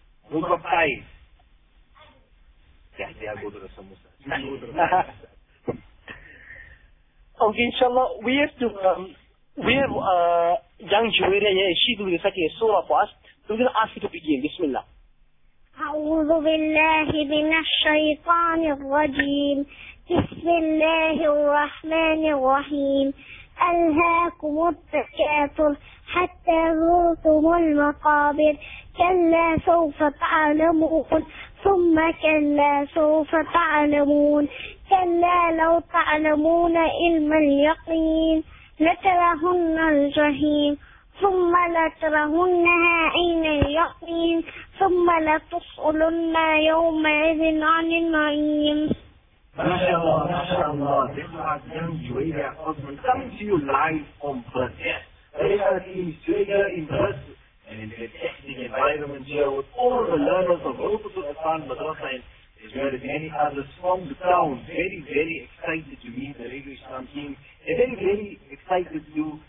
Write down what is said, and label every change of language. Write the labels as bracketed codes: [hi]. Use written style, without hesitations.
[en] Who's got pies? Yeah, I'll go to the Samosa. Okay, inshallah, we have to, young Juwayria here, she's going to recite a surah for us. We're going to ask you to begin. Bismillah. [ar] أعوذ بالله من الشيطان الرجيم بسم الله الرحمن الرحيم ألهاكم التكاثر حتى زرتم المقابر كلا سوف تعلمون ثم كلا سوف تعلمون كلا لو تعلمون علم اليقين لترهن الجحيم ثم لترهنها عين اليقين ثم لتسألن يومئذ عن النعيم. ما شاء الله ما شاء الله. [en] This is young Juwayria Osman coming to you live on Pratt. We are in Juwayria in Pratt and in the testing environment here with all the learners of Rupus of Afan Madrasa and as well as many others from the town. Very, very excited to meet the Radio Islam team and very, very excited to